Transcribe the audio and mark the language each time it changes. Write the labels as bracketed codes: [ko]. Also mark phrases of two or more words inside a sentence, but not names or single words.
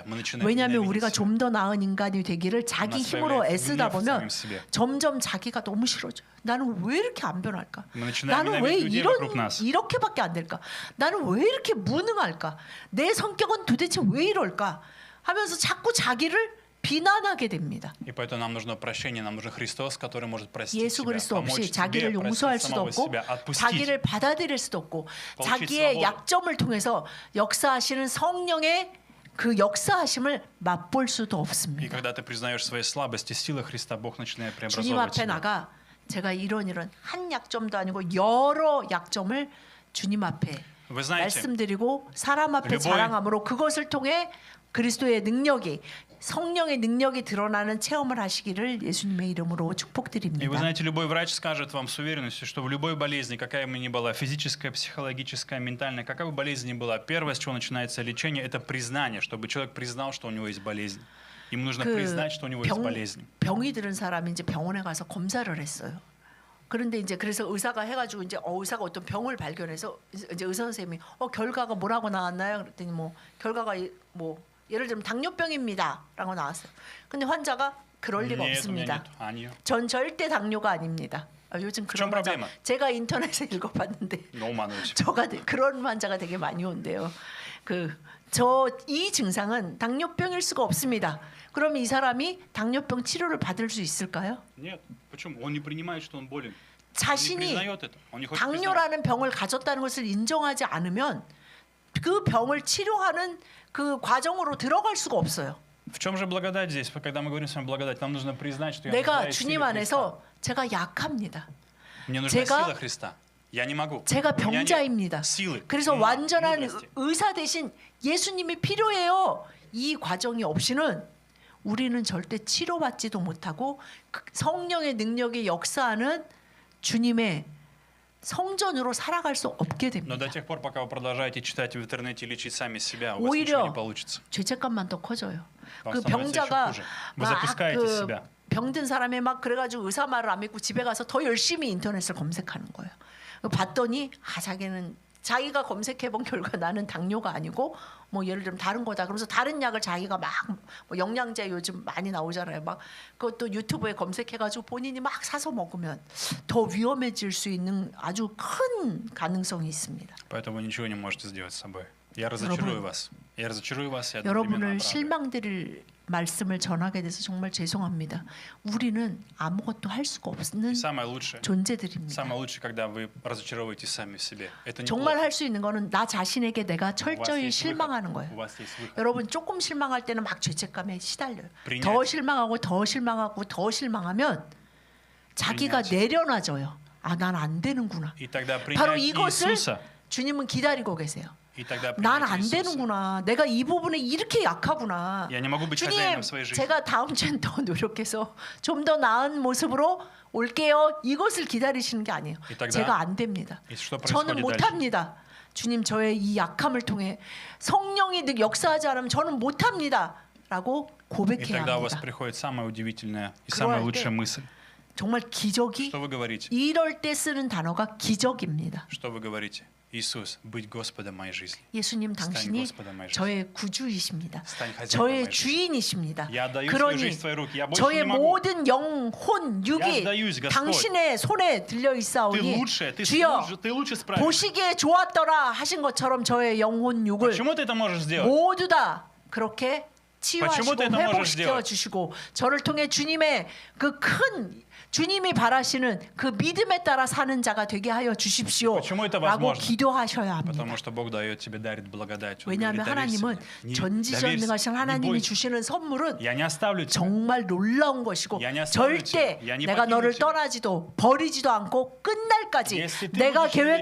[ru] Мы начинаем [ko] 왜냐하면 [ru] ненавидеть [ko] 우리가 [ru] себя. [ko] 좀 더 나은 인간이 되기를 자기 [ru] нас [ko] 힘으로 [ru] появляется [ko] 애쓰다 [ru] гнев в [ko] 보면 [ru] самим себе. [ko] 점점 자기가 너무 싫어져요. 나는 왜 이렇게 안 변할까? [ru] Мы начинаем [ko] 나는 왜 [ru] ненавидеть людей вокруг нас. [ko] 이렇게밖에 안 될까? 나는 왜 이렇게 무능할까? 내 성격은 도대체 왜 이럴까? 하면서 자꾸 자기를 비난하게 됩니다. [ru] И поэтому нам нужно прощение, нам нужен Христос, который может простить [ko] 예수 [ru] себя, [ko] 그리스도 [ru] помочь [ko] 없이 [ru] тебе [ko] 자기를 용서할 [ru] простить [ko] 수도 [ru] самого [ko] 없고 [ru] себя, отпустить. [ko] 자기를 받아들일 수도 없고 [ru] получить [ko] 자기의 [ru] свободу. [ko] 약점을 통해서 역사하시는 성령의 그 역사하심을 맛볼 수도 [ru] И [ko] 없습니다. [ru] когда ты признаешь свои слабости, силы Христа, Бог начинает [ko] 주님 [ru] преобразовывать [ko] 앞에 [ru] тебя. [ko] 나가 제가 이런 한 약점도 아니고 여러 약점을 주님 앞에 [ru] Вы знаете, [ko] 말씀드리고 사람 앞에 [ru] любой- [ko] 자랑함으로 그것을 통해 그리스도의 능력이 성령의 능력이 드러나는 체험을 하시기를 예수님의 이름으로 [ru] И вы [ko] 축복드립니다. [ru] знаете, любой врач скажет вам с уверенностью, что в любой болезни, какая бы ни была, физическая, психологическая, ментальная, какая бы болезнь ни была, первое, с чего начинается лечение, это признание, чтобы человек признал, что у него есть болезнь. Ему нужно признать, что у него есть болезнь. [ko] 병이 들은 사람이 이제 병원에 가서 검사를 했어요. 그런데 이제 그래서 의사가 해가지고 이제 의사가 어떤 병을 발견해서 이제 의사 선생님이 결과가 뭐라고 나왔나요? 그랬더니 뭐 결과가 뭐 예를 들면 당뇨병입니다라고 나왔어요. 근데 환자가 그럴 리가 [ru] Нет, у меня [ko] 없습니다. [ru] нет. 아니요. [ko] 전 절대 당뇨가 아닙니다. 요즘 그런 좀 환자 [ru] проблема? [ko] 제가 인터넷에 읽어봤는데 너무 많아요. 지금. 그런 환자가 되게 많이 온대요. 이 증상은 당뇨병일 수가 없습니다. 그럼 이 사람이 당뇨병 치료를 받을 수 있을까요? [ru] Нет. Почему? Он не принимает, что он болен. Он не [ko] 자신이 [ru] признает это. Он не хочет признать. [ko] 당뇨라는 병을 가졌다는 것을 인정하지 않으면 그 병을 치료하는 그 과정으로 들어갈 수가 없어요. [ru] В чем же благодать здесь? Когда мы говорим с вами благодать, нам нужно признать, что я [ko] 내가 [ru] нуждаюсь в [ko] 주님 [ru] силе Христа. [ko] 안에서 제가 약합니다. [ru] Мне нужна [ko] 제가- [ru] сила Христа. Я не могу. [ko] 제가 [ru] У меня нет [ko] 병자입니다. [ru] силы. [ko] 그래서 [ru] ума, [ko] 완전한 [ru] мудрости. [ko] 의사 대신 예수님이 필요해요. 이 과정이 없이는 우리는 절대 치료받지도 못하고 성령의 능력이 역사하는 주님의 성전으로 살아갈 수 없게 [ru] Но до [ko] 됩니다. [ru] тех пор, пока вы продолжаете читать в интернете и лечить сами себя, у вас [ko] 오히려 [ru] ничего не получится. [ko] 죄책감만 더 커져요. [ru] вам [ko] 그 [ru] становится еще [ko] 병자가 [ru] хуже. Вы запускаете себя. [ko] 병든 사람이 막 그래가지고 의사 말을 안 믿고 집에 가서 더 열심히 인터넷을 검색하는 거예요. 봤더니 자기는 자기가 검색해본 결과 나는 당뇨가 아니고 뭐 예를 들면 다른 거다. 그러면서 다른 약을 자기가 막 뭐 영양제 요즘 많이 나오잖아요. 막 그것도 유튜브에 검색해가지고 본인이 막 사서 먹으면 더 위험해질 수 있는 아주 큰 가능성이 있습니다. [ru] Поэтому вы ничего не можете сделать с собой. Я разочарую вас. Я разочарую вас и одновременно [ko] 여러분을 [ru] обрадую. [ko] 실망드릴 말씀을 전하게 돼서 정말 죄송합니다. 우리는 아무것도 할 수가 [ru] И [ko] 없는 [ru] самое лучшее, [ko] 존재들입니다. [ru] самое лучшее, когда вы разочаровываетесь сами в себе. Это [ko] 정말 [ru] неплохо. [ko] 할 수 있는 거는 나 자신에게 내가 [ru] У вас [ko] 철저히 [ru] есть выход. [ko] 실망하는 거예요. [ru] У вас есть выход. [ko] 여러분 조금 실망할 때는 막 죄책감에 시달려요. [ru] принять. [ko] 더 실망하고 더 실망하고 더 실망하면 자기가 [ru] принять. [ko] 내려놔져요. 아, 난 안 되는구나. [ru] И тогда [ko] 바로 [ru] принять [ko] 이것을 [ru] Иисуса, [ko] 주님은 기다리고 계세요. [ru] и тогда [ko] 난 [ru] принять [ko] 안 [ru] Иисуса. [ko] 되는구나. 내가 이 부분에 이렇게 약하구나. [ru] Я не могу быть [ko] 주님, [ru] хозяином своей жизни. [ko] 제가 다음 주엔 더 노력해서 좀 더 나은 모습으로 올게요. 이것을 기다리시는 게 아니에요. [ru] И тогда- [ko] 제가 안 됩니다. [ru] И что [ko] 저는 [ru] происходит дальше? [ko] 못합니다. 주님, 저의 이 약함을 통해 성령이 역사하지 않으면 저는 못합니다. 라고 [ru] И [ko] 고백해야 [ru] тогда у вас [ko] 합니다. [ru] приходит самая удивительная и [ko] 그럴 [ru] самая [ko] 때 [ru] лучшая мысль. [ko] 정말 기적이 [ru] Что вы говорите? [ko] 이럴 때 쓰는 단어가 기적입니다. [ru] Что вы говорите? Иисус, быть Господом моей жизни. [ko] 예수님 [ru] Стань [ko] 당신이 [ru] Господом моей жизни. [ko] 저의 구주이십니다. [ru] Стань хозяином [ko] 저의 [ru] моей жизни. [ko] 주인이십니다. [ru] Я отдаю свою [ko] 그러니 [ru] жизнь в твои руки. Я больше [ko] 저의 [ru] не могу. [ko] 모든 영, 혼, 육이 [ru] сдаюсь, Господь. [ko] 당신의 손에 들려 [ru] Ты [ko] 있사오니 [ru] лучше, [ko] 주여 [ru] ты лучше справишься. [ko] 보시기에 좋았더라 하신 것처럼 저의 영혼, 육을 [ru] Почему ты это можешь сделать? [ko] 모두 다 그렇게 치유하시고 [ru] почему ты это можешь [ko] 회복시켜 [ru] сделать? [ko] 주시고 저를 통해 주님의 그 큰 주님이 바라시는 그 믿음에 따라 사는 자가 되게 하여 주십시오 [ru] почему это [ko] 라고 [ru] возможно? [ko] 기도하셔야 합니다. [ru] Потому что Бог дает тебе, дарит благодать. Он [ko] 왜냐하면 [ru] говорит, доверься [ko] 하나님은 [ru] мне. [ko] 전지전능하신 [ru] не [ko] 하나님이 [ru] бойся. [ko] 주시는 선물은 [ru] Я не оставлю тебя. [ko] 정말 놀라운 것이고 [ru] Я не оставлю [ko] 절대 [ru] тебя. Я не [ko] 내가 [ru] покину [ko] 너를 [ru] тебя. [ko] 떠나지도 버리지도 않고 끝날까지 [ru] Если ты [ko] 내가 [ru] будешь верен,